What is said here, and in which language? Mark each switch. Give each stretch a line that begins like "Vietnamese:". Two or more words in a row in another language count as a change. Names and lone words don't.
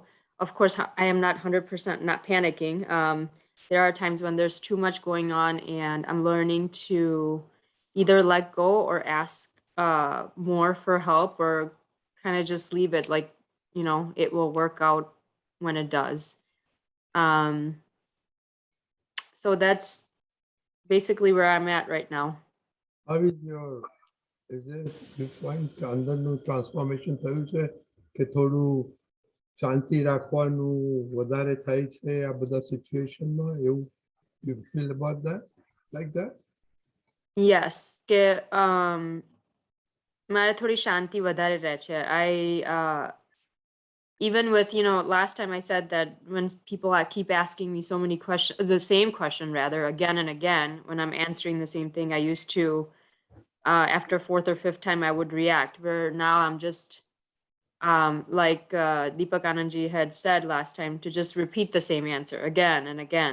English: Of course, I am not 100% not panicking. There are times when there's too much going on and I'm learning to either let go or ask more for help or kind of just leave it like, you know, it will work out when it does. So that's basically where I'm at right now. How is it you find
Gujarati: કે અંદરનું ટ્રાન્સફોર્મેશન થયું છે કે થોડું શાંતિ રાખવાનું વધારે થાય છે આ બધા સિચ્યુએશનમાં એવું
English: you feel about that like that? Yes,
Gujarati: કે મારે થોડી શાંતિ વધારે રહે છે.
English: Even with, you know, last time I said that when people keep asking me so many questions, the same question rather, again and again, when I'm answering the same thing, I used to, after fourth or fifth time, I would react, where now I'm just, like Deepakanandji had said last time, to just repeat the same answer again and again.